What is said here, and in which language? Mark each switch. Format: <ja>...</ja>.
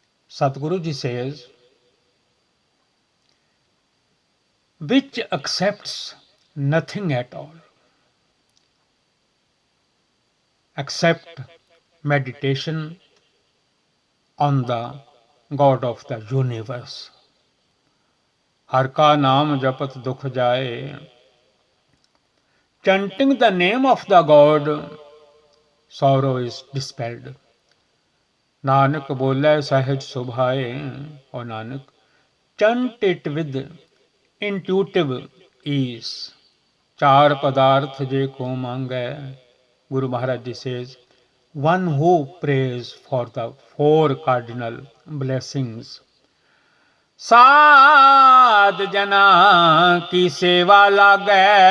<en>Satguru Ji says, which accepts nothing at all except meditation on the God of the universe.</en> <pa>हर का नाम जपत दुख जाए.</pa> <en>Chanting the name of the God, sorrow is dispelled.</en> <pa>Nanak बोले सहज सुभाए.</pa> <en>और Nanak, chant it with intuitive ease.</en> <pa>चार पदार्थ जे को मांगे.</pa> <en>Guru Maharaj Ji says, one who prays for the four cardinal blessings,</en> <pa>साध जना की सेवा लागे.</pa>